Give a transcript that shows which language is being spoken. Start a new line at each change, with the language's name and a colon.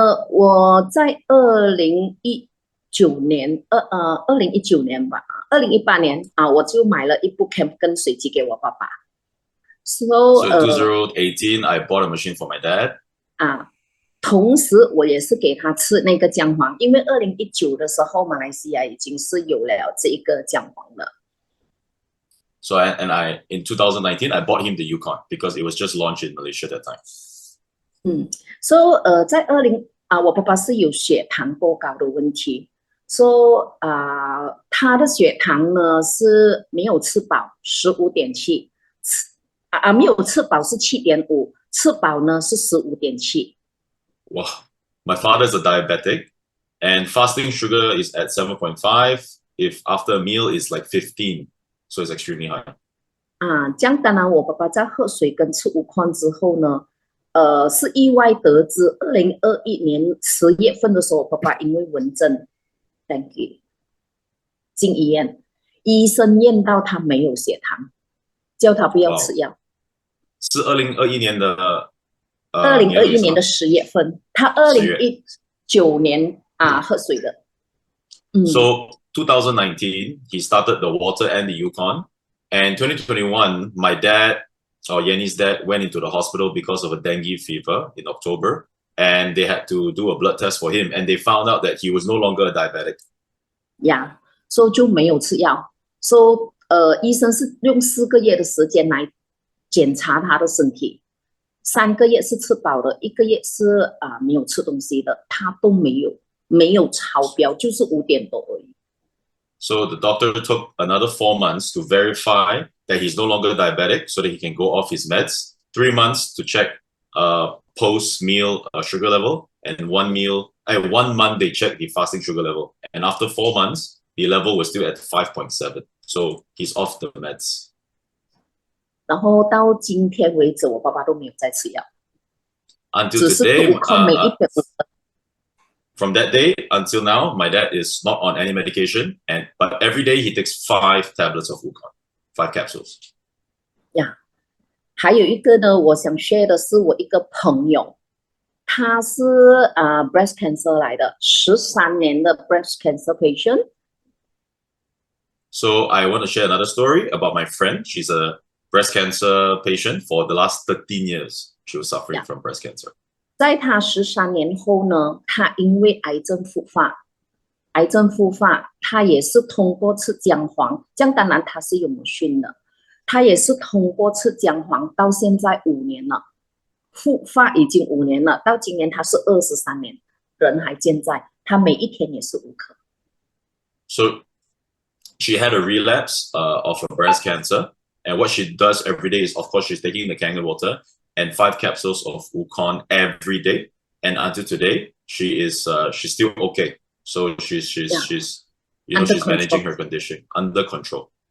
Chinese: 我在2019年吧，2018年我就买了一部 Kangen 水机给我爸爸。 So
English: in 2018, I bought a machine for my dad.
Chinese: 同时我也是给他吃那个姜黄，因为2019的时候马来西亚已经是有了这一个姜黄了。
English: So in 2019 I bought him the Yukon because it was just launched in Malaysia at that time.
Chinese: So 在我爸爸是有血糖过高的问题。 So 他的血糖呢是没有吃饱15.7，没有吃饱是7.5，吃饱呢是15.7。
English: Wow, my father's a diabetic, and fasting sugar is at 7.5. If after a meal is like 15, so it's extremely high.
Chinese: 这样当然，我爸爸在喝水跟吃Wukon之后呢，是意外得知，2021年10月份的时候，我爸爸因为蚊症 ，
English: thank you，
Chinese: 进医院，医生验到他没有血糖，叫他不要吃药。是2021年的。 2021年的10月份，他2019年喝水的。
English: So 2019, he started the water and the Yukon, and 2021, my dad or Yenny's dad went into the hospital because of a dengue fever in October, and they had to do a blood test for him, and they found out that he was no longer a diabetic.
Chinese: So 就没有吃药。 So 医生是用4个月的时间来检查他的身体。 3个月是吃饱的，1个月是没有吃东西的，他都没有超标，就是5点多而已。
English: So the doctor took another 4 months to verify that he's no longer diabetic, so that he can go off his meds. 3 months to check post-meal sugar level, and 1 month they checked the fasting sugar level, and after 4 months the level was still at 5.7. So he's off the meds.
Chinese: 然后到今天为止，我爸爸都没有再吃药。
English: Until today, from that day until now, my dad is not on any medication, but every day he takes 5 tablets of Wukon, 5 capsules.
Chinese: 还有一个呢，我想 share 的是我一个朋友，他是breast cancer 来的，13年的
English: breast cancer patient. So I want to share another story about my friend. She's a breast cancer patient for the last 13 years. She was suffering from breast cancer.
Chinese: 在她13年后呢，她因为癌症复发，她也是通过吃姜黄，这样当然她是有machine的，她也是通过吃姜黄，到现在5年了，复发已经5年了，到今年她是23年，人还健在，她每一天也是5颗。
English: So she had a relapse of her breast cancer. And what she does every day is, of course, she's taking the Kangen water and 5 capsules of Wukon every day. And until today, she's still okay. So she's managing her condition under control.